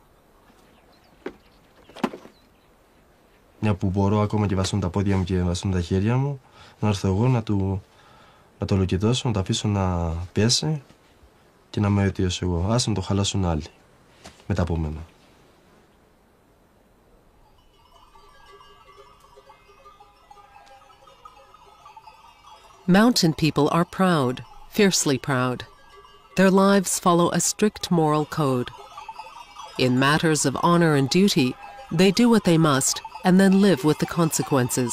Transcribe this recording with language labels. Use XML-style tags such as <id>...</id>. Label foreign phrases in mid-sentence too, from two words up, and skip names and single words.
<el>Μια που μπορώ ακόμα και βαστούν τα πόδια μου και βαστούν τα χέρια μου, να έρθω εγώ να το λουκετώσω, να το αφήσω να πέσει και να με αιτιώσω εγώ. Άσε να το χαλάσουν άλλοι, μετά από μένα.</el> <en>Mountain people are proud, fiercely proud. Their lives follow a strict moral code. In matters of honor and duty, they do what they must and then live with the consequences.</en>